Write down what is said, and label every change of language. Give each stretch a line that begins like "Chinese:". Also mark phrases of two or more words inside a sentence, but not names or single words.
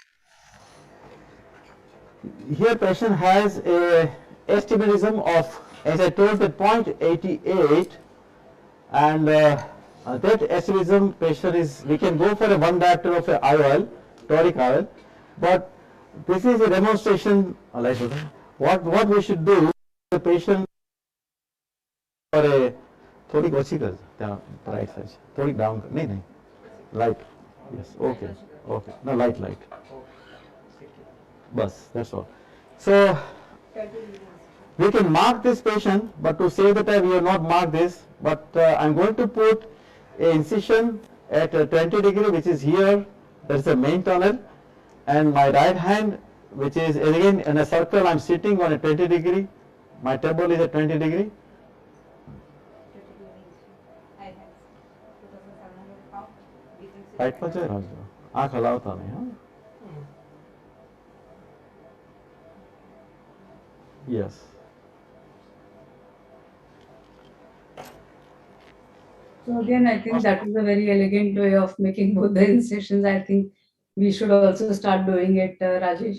English: Here patient has a astigmatism of, as I told, the 0.88, and that astigmatism patient is, we can go for a 1 diopter of a IOL, toric IOL, but this is a demonstration, like what we should do, the patient for a
Gujarati: થોડીક ઓછી કર ત્યાં
English: right side
Gujarati: થોડીક ડાઉન નહીં નહીં
English: light yes okay okay no light bus, that's all. So we can mark this patient, but to save the time we have not marked this, but I'm going to put a incision at 20 degree, which is here, that's the main tunnel, and my right hand, which is again in a circle, I'm sitting on a 20 degree, my table is at 20 degree.
Gujarati: Right પર જઈ આંખ હલાવતા નહીં હા.
English: Yes. So again, I think that is a very elegant way of making both the incisions. I think we should also start doing it, Rajesh.